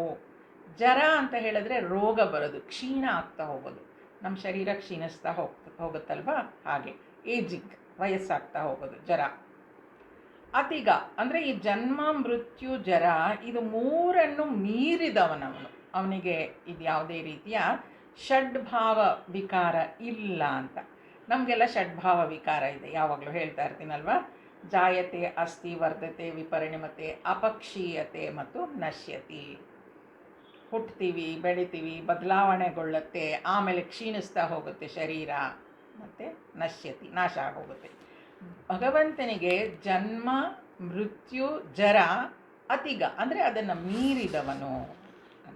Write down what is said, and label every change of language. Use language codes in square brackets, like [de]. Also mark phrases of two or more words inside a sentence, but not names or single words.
[kn] ಜರ ಅಂತ ಹೇಳಿದ್ರೆ ರೋಗ ಬರೋದು, ಕ್ಷೀಣ ಆಗ್ತಾ ಹೋಗೋದು, ನಮ್ಮ ಶರೀರ ಕ್ಷೀಣಿಸ್ತಾ ಹೋಗುತ್ತಲ್ವ, ಹಾಗೆ ಏಜಿಂಗ್, ವಯಸ್ಸಾಗ್ತಾ ಹೋಗೋದು ಜರ. ಅತಿಗ ಅಂದರೆ ಈ ಜನ್ಮ ಮೃತ್ಯು ಜರ ಇದು ಮೂರನ್ನು ಮೀರಿದವನವನು, ಅವನಿಗೆ ಇದು ಯಾವುದೇ ರೀತಿಯ ಷಡ್ಭಾವ ವಿಕಾರ ಇಲ್ಲ ಅಂತ. ನಮಗೆಲ್ಲ ಷಡ್ಭಾವ ವಿಕಾರ ಇದೆ, ಯಾವಾಗಲೂ ಹೇಳ್ತಾ ಇರ್ತೀನಲ್ವ, [sa] ಜಾಯತೆ ಅಸ್ತಿ ವರ್ಧತೆ ವಿಪರಿಣಮತೆ ಅಪಕ್ಷೀಯತೆ ಮತ್ತು ನಶ್ಯತಿ. [kn] ಹುಟ್ತೀವಿ, ಬೆಳಿತೀವಿ, ಬದಲಾವಣೆಗೊಳ್ಳುತ್ತೆ, ಆಮೇಲೆ ಕ್ಷೀಣಿಸ್ತಾ ಹೋಗುತ್ತೆ ಶರೀರ, ಮತ್ತು ನಶ್ಯತಿ, ನಾಶ ಆಗೋಗುತ್ತೆ. ಭಗವಂತನಿಗೆ ಜನ್ಮ ಮೃತ್ಯು ಜರ ಅತಿಗ ಅಂದರೆ ಅದನ್ನು ಮೀರಿದವನು ಅಂತ.